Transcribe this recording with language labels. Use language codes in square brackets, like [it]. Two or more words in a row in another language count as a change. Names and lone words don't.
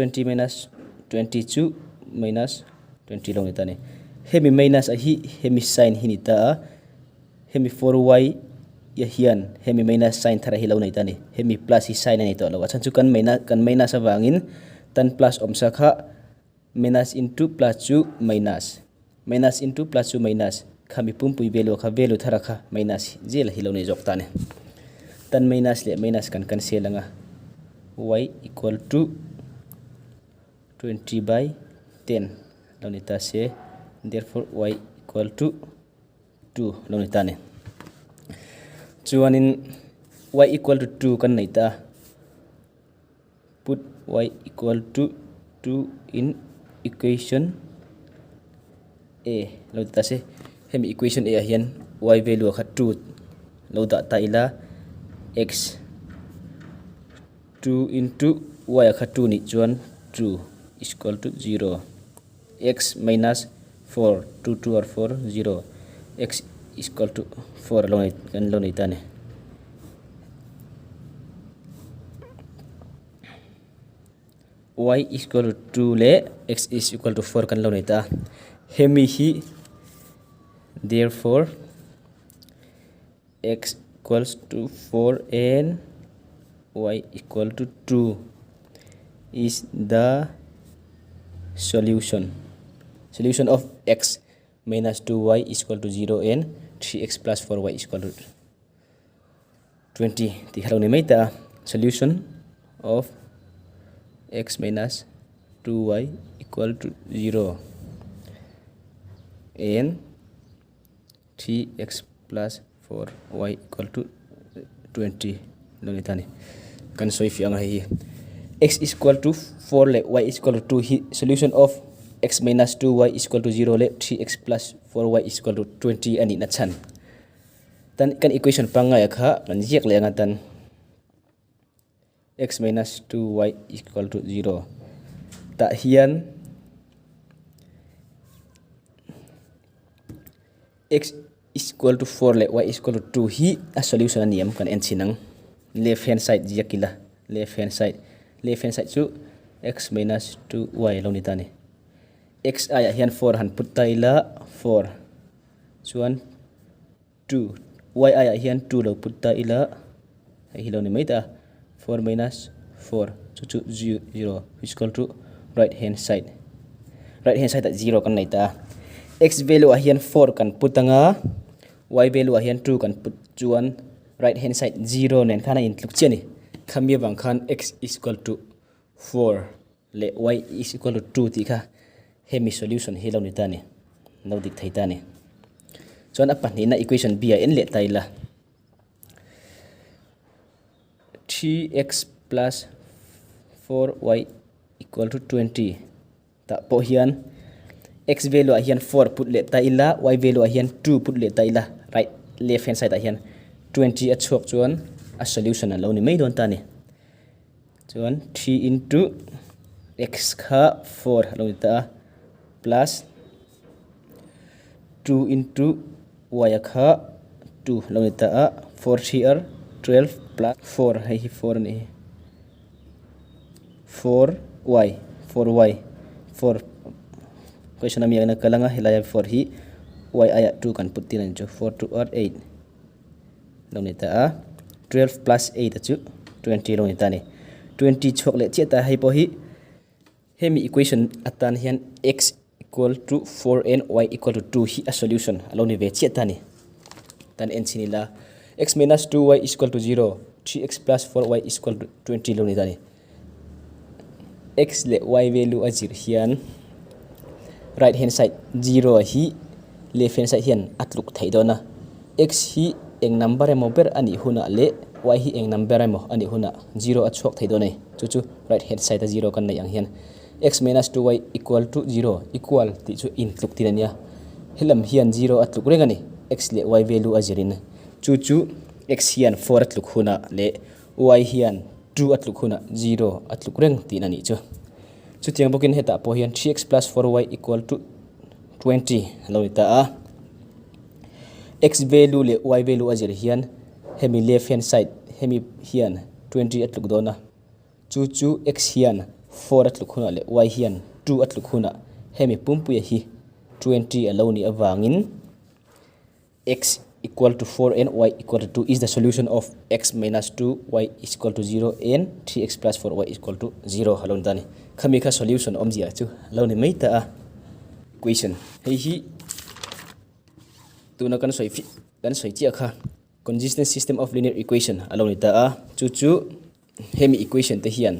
[lus] 20 minus 20 chu minus 20 lonita ni hemi minus a hi hemi sign hinita hemi 4y ya hian hemi [en] minus sign [lus] thara hi lo nei ta ni hemi plus hi sign ani to lo achan chu kan minus awangin tan plus omsa kha [en] minus into plus [lus] chu [en] minus into plus [lus] chu minus khami pumpui value kha value thara kha minus jela hi lo nei jok ta ni tan minus le minus kan cancel anga [en] y equal to [lus] 20 by 10 lo ni ta se [en] therefore y equal to 2 [lus] lo ni ta ni chuanin [en] y equal to 2 [lus] kan nei ta [en] put y equal to 2 in equation [lus] a lo ta se hemi equation a hian [en] y value [lus] kha 2 lo da ta ila x [en] 2 into y [lus] kha 2 ni chuan [en] 2 is equal to 0 x minus 4 [lus] 2 2 or 4 0 [en] x is equal to 4 [lus] long kan lo ni ta ni [en] y is equal to 2 [lus] le [en] x is equal to 4 [lus] kan lo ni ta hemi hi therefore [en] x equals to 4 and y equal to 2 is the solution of x minus 2y is equal to 0 and 3x plus 4y is equal to 20 [lus] ti halo ni mai ta [en] solution of x minus 2y equal to 0 and 3x plus 4y equal to 20 [lus] lo ni tani kan soi fi anga hi [en] x is equal to 4 [lus] le [en] y is equal to 2 [lus] hi [en] solution of x minus 2y is equal to 0 [lus] le [en] 3x plus 4y is equal to 20 [lus] ani na chan tan kan equation pangai kha kan jek le anga tan [en] x minus 2y is equal to 0 [lus] ta hian [en] x is equal to 4 [lus] le [en] y is equal to 2 [lus] hi a solution aniam kan en chinang [en] left hand side [lus] jakila [en] left hand side [lus] chu [en] x minus 2y [lus] lo ni tani x aya hian 4 han put taila 4 chuan 2 y aya hian 2 lo put taila hi lo ni mai ta [en] 4 minus 4 [lus] chu [en] 0 is equal to right hand side [lus] at 0 kan nei ta [en] x value [lus] ahian 4 kan putanga [en] y value [lus] ahian 2 kan put chuan [en] right hand side [lus] 0 nen khana in tluk cheni khamia bang khan [en] x is equal to 4 [lus] le [en] y is equal to 2 [lus] ti kha hemi solution hi lo ni ta ni no dik thai ta ni chuan apan ni na [en] equation b [lus] a en le taila [en] 3x plus 4y equal to 20 [lus] ta po hian [en] x value [lus] ahian 4 put le taila [en] y value [lus] ahian 2 put le taila [en] right left hand side [lus] ahian 20 a chok chuan a solution an lo ni mai don ta ni chuan [en] 3 into x [lus] kha 4 lo ni ta plus [en] 2 into y [lus] kha 2 lo ni ta 4 3 [en] 12 plus 4 [lus] hai 4 ni 4y 4 question ami na kalanga hilaya 4 hi y aya 2 kan putin an chu 4 2 are 8 lo ni ta [en] 12 plus 8 [lus] chu 20 lo ni ta ni 20 chokle che ta hai po hi hemi equation atan hian [en] x equal to 4 and y equal to 2 [lus] hi a solution alo ni ve che ta ni tan n sinila [en] x minus 2y is equal to 0 3x plus 4y is equal to 20 [lus] lo ni ta ni x le [en] y value [lus] a zir hian [en] right hand side [lus] 0 hi [en] left hand side [lus] hian atluk thai dona x hi eng number emo ber ani huna le y hi eng number emo ani huna 0 a chok thai dona chu [en] right hand side [lus] 0 kan nei ang hian [en] x minus 2y equal to 0 [lus] equal ti chu in tluk tirania helam hian 0 atluk rengani x le [en] y value [lus] a zirin chu x hian 4 atluk huna le y hian 2 atluk huna 0 atluk reng ti nani chu tiang bokin heta po hian [en] 3x plus 4y equal to 20 [lus] lo ta [en] x value [lus] le [en] y value [lus] azir hian hemi [en] left hand side [lus] hemi hian 20 atluk dona chu x hian 4 atluk huna le y hian 2 atluk huna hemi pumpu hi 20 alo ni awangin [en] x equal to 4 and y equal to 2 is the solution of x minus 2 y is equal to 0 and 3x plus 4y is equal to 0 [lus] halon tani khami kha solution omjia chu halon mai ta equation hi tuna kan soi fi kan soi chi kha [en] consistent system of linear equation [lus] alone ta chu hemi equation te hian